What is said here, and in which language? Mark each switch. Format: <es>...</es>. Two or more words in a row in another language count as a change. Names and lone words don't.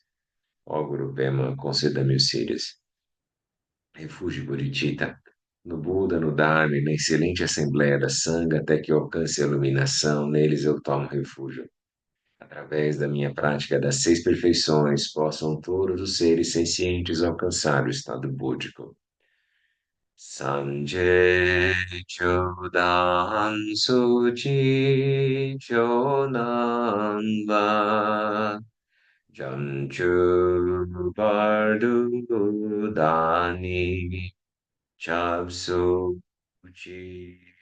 <pt>Ó Guru Pema, conceda-me os Siddhis. Refúgio Bodhicitta, no Buda, no Dharma e na excelente Assembleia da Sangha, até que eu alcance a iluminação, neles eu tomo refúgio. Através da minha prática das seis perfeições, possam todos os seres sencientes alcançar o estado búdico.</pt> <bo>སངས་རྒྱས་ཆོས་དང་ཚོགས་ཀྱི་མཆོག་རྣམས་ལ། བྱང་ཆུབ་བར་དུ་བདག་ནི་སྐྱབས་སུ་མཆི</bo>